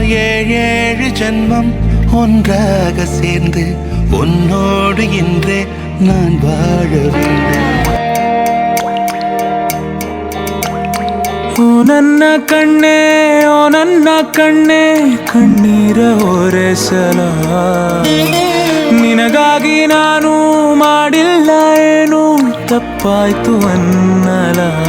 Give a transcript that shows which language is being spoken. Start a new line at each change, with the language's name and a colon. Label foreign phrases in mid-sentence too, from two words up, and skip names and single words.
Tamil: ஏழு ஜென்மம் ஒன்றாக சேர்ந்து உன்னோடு இன்றே நான் வாழ வேண்டும்.
Kannada: ಓ ನನ್ನ ಕಣ್ಣೇ, ಓ ನನ್ನ ಕಣ್ಣೇ, ಕಣ್ಣೀರ ಒರೆಸಲ ನಿನಗಾಗಿ ನಾನು ಮಾಡಿಲ್ಲ ಏನು ತಪ್ಪಾಯ್ತು ಅನ್ನಲ.